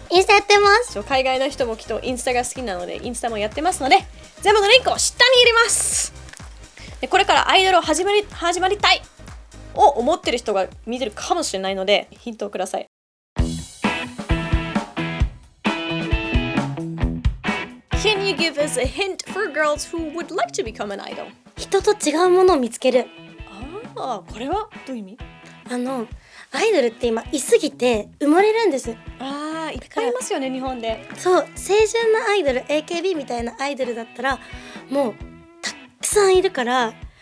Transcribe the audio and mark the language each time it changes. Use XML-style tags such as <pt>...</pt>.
<ja>インスタやってます。海外の人もきっとインスタが好きなので、インスタもやってますので、全部のリンクを下に入れます。でこれからアイドルを始まりたいを思ってる人が見てるかもしれないので、ヒントをください。</ja> <en>Can you give us a hint for girls who would like to become an idol?</en> <ja>人と違うものを見つける。これはどういう意味？アイドルって今いすぎて埋もれるんです。いっぱいいますよね、日本で。そう、青春のアイドル AKB みたいなアイドルだったらもうたくさんいるから、</ja>